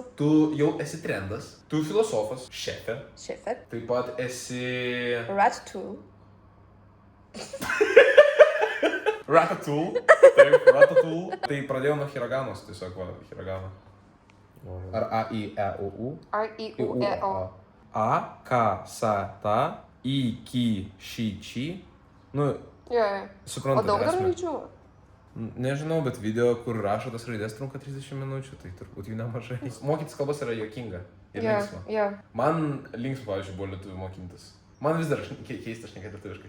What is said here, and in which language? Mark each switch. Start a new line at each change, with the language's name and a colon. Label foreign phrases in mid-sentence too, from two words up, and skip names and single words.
Lithuanian: Tu jau esi trendas, tu filosofas, šefė, Šefė. taip pat esi... Ratatouille. Ratatouille. Taip, Ratatouille. Tai pradėjau nuo hiraganos, tiesiog va, hiragana. Ar A-I-E-U-U? R-I-U-E-O.
Japanese: A, K, Sa, Ta, I, Ki, Ši, Či. Nu,
Lithuanian: Jo. O suprantu. daug dar esmę. raidžių? Nežinau, bet video, kur rašo tas raidės trunka 30 minučių, tai turbūt jų nemažai. Mokytis kalbas yra juokinga ir linksma. Jo. Man linksma, pavyzdžiui, buvo lietuvių mokintis. Man vis dar keista šnekėti lietuviškai.